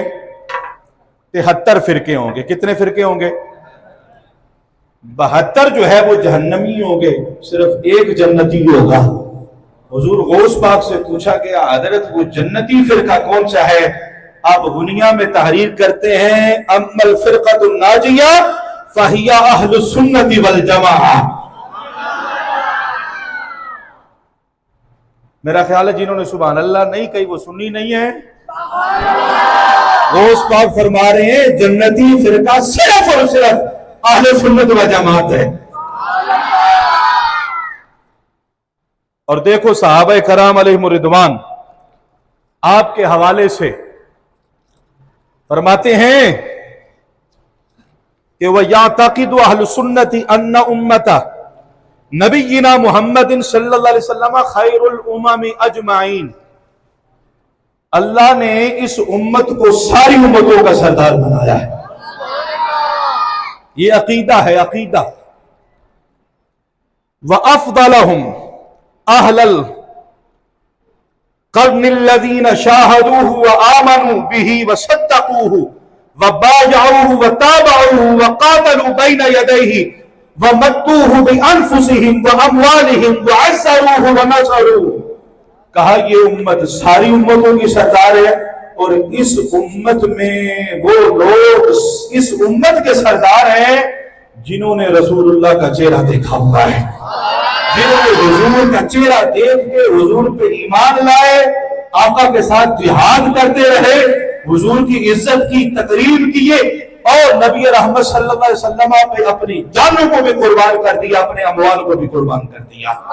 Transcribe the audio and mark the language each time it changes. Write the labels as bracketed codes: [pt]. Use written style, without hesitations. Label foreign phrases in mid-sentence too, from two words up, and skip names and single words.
[hi] 73 फिरके होंगे। कितने फिरके होंगे? 72 जो है वो जहन्नमी होंगे, सिर्फ एक जन्नती होगा। हुजूर गौस पाक से पूछा कि हजरत वो जन्नती फिरका कौन सा है? आप दुनिया में तहरीर करते हैं, [ar] أما الفرقة الناجية فهي أهل السنة والجماعة. [hi] मेरा ख्याल है जिन्होंने [ar] سبحان الله [hi] नहीं कही वो सुन्नी नहीं है। गौस पाक फरमा रहे हैं जन्नती फिरका सिर्फ और सिर्फ अहले सुन्नत व जमात है। और देखो सहाबा कराम [ar] عليهم الرضوان [hi] आपके हवाले से फरमाते हैं कि [ar] و يعتقد أهل السنة أن أمة نبينا محمد صلى الله عليه وسلم خير الأمم أجمعين. [hi] अल्लाह ने इस उम्मत को सारी उम्मतों का सरदार बनाया है। ये अकीदा है, अकीदा। [ar] وأفضلهم أهل القرن الذين شاهدوه وآمنوا به وصدقوه وبايعوه وتابعوه وقاتلوا بين يديه ومدوه بأنفسهم وأموالهم وعزروه ونصروه. [hi] कहा ये उम्मत सारी उम्मतों की सरदार है और इस उम्मत में वो लोग इस उम्मत के सरदार हैं जिन्होंने रसूलुल्लाह का चेहरा देखा हुआ है, जिन्होंने हुजूर का चेहरा देख के हुजूर पे ईमान लाए, आका के साथ जिहाद करते रहे, हुजूर की इज्जत की, तकरीम किए और नबी रहमत [ar] صلى الله عليه وسلم [hi] पे अपनी जानों को भी कुर्बान कर दिया, अपने अमवाल को भी कुर्बान कर दिया।